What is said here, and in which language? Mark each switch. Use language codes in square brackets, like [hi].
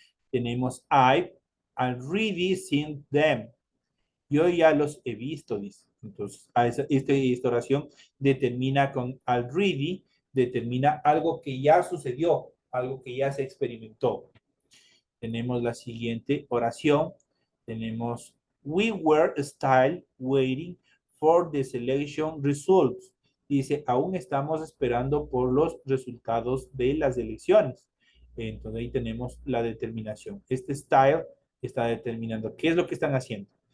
[es] Tenemos [en] I've already seen them. [es] Yo ya los he visto, dice. Entonces, esta oración determina con already, determina algo que ya sucedió, algo que ya se experimentó. Tenemos la siguiente oración. Tenemos, [en] we were still waiting for the selection results. [es] Dice, aún estamos esperando por los resultados de las elecciones. Entonces ahí tenemos la determinación. Este style está determinando qué es lo que están haciendo.